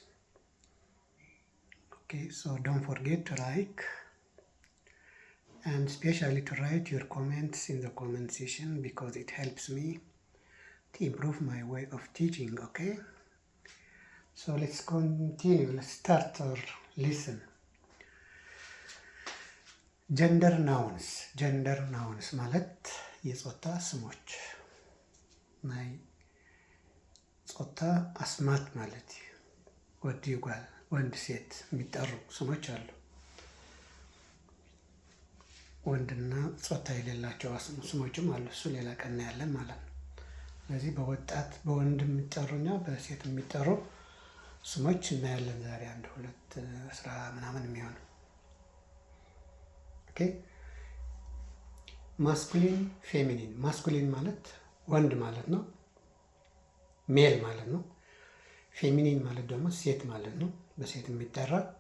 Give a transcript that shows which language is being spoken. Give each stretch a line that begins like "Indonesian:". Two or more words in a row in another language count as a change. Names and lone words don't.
English: Okay, so don't forget to like and especially to write your comments in the comment section because it helps me to improve my way of teaching. Okay, so let's continue. Let's start or listen. Gender nouns
Amharic: ማለት የጾታ ስሞች
Tigrinya: ናይ ጾታ አስማት
Amharic: ማለት
Tigrinya: ወዲ ጓል
Amharic: ወንድ ሴት የሚጠሩ ስሞች አሉ። ወንድና ጾታ የሌላቸው ስሞችም አሉ። እሱ ሌላ ቀን ያለን ማለት ነው። ስለዚህ በወጣት በወንድ የሚጠሩና በሴት የሚጠሩ ስሞች እናያለን ዛሬ አንድ 10 ምናምን የሚሆኑ።
English: Okay masculine feminine።
Amharic: ማስኩሊን ማለት ወንድ ማለት ነው፣ ሜል ማለት ነው። ፌሚኒን ማለት ደግሞ ሴት ማለት ነው፣ በሴት የሚጠራ